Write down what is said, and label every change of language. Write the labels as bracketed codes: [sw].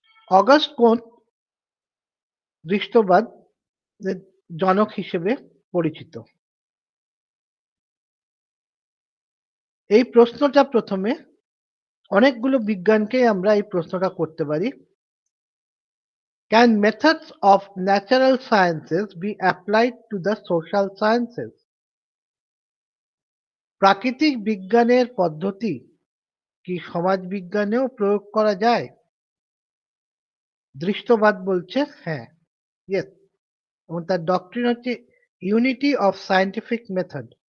[bn] August কোন্ট দৃষ্টবাদ জনক হিসেবে পরিচিত। এই প্রশ্নটা প্রথমে অনেকগুলো বিজ্ঞানকে আমরা এই প্রশ্নটা করতে পারি। [en] Can methods of natural sciences be applied to the social sciences? [bn] প্রাকৃতিক বিজ্ঞানের পদ্ধতি কি সমাজ বিজ্ঞানেও প্রয়োগ করা যায়? দৃষ্টবাদ বলছে হ্যাঁ, ইয়েস, এবং তার ডক্ট্রিন হচ্ছে [en] Unity of scientific method.